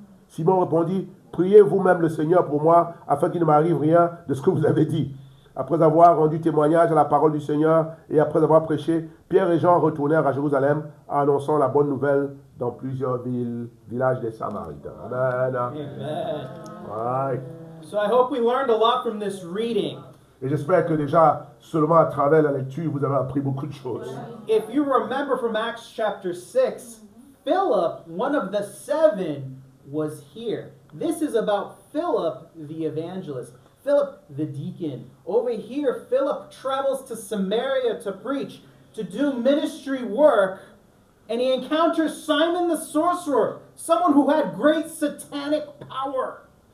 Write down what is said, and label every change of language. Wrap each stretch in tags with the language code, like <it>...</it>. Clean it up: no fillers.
<fr>Simon répondit, priez vous-même le Seigneur pour moi, afin qu'il ne m'arrive rien de ce que vous avez dit. Après avoir rendu témoignage à la parole du Seigneur et après avoir prêché, Pierre et Jean retournèrent à Jérusalem, annonçant la bonne nouvelle dans plusieurs villages des Samaritains. Amen. Amen.</fr> <en>Right. So I hope we learned a lot from this reading.</en> <fr>Et j'espère que déjà, seulement à travers la lecture, vous avez appris beaucoup de choses.</fr> <en>If you remember from Acts chapter 6, Philip, one of the 7, was here. This is about Philip the evangelist, Philip the deacon. Over here, Philip travels to Samaria to preach, to do ministry work, and he encounters Simon the sorcerer, someone who had great satanic power.</en>